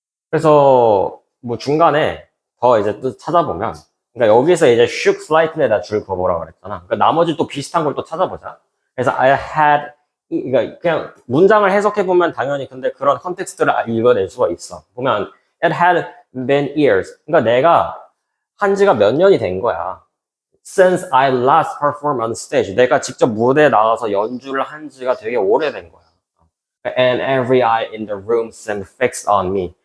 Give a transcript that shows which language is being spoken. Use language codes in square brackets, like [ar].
[ko] 그래서 뭐 중간에 더 이제 또 찾아보면 그러니까 여기서 이제 shook slightly에다 줄 그어보라고 그랬잖아. 그러니까 나머지 또 비슷한 걸 또 찾아보자. 그래서 [en] I had [ko] 그러니까 그냥 문장을 해석해보면 당연히 근데 그런 컨텍스트를 읽어낼 수가 있어. 보면 [en] it had been years. [ko] 그러니까 내가 한 지가 몇 년이 된 거야. [en] Since I last performed on stage. [ko] 내가 직접 무대에 나가서 연주를 한 지가 되게 오래된 거야. [en] And every eye in the room seemed fixed on me.